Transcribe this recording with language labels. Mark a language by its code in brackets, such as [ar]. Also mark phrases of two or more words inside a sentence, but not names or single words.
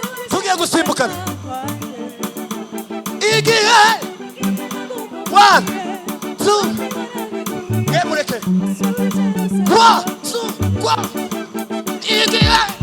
[rw] Tugiye gusimbukana. Igihe. [en] One, two. [rw] Nge mureke. [en] One, two, one. [rw] Igihe.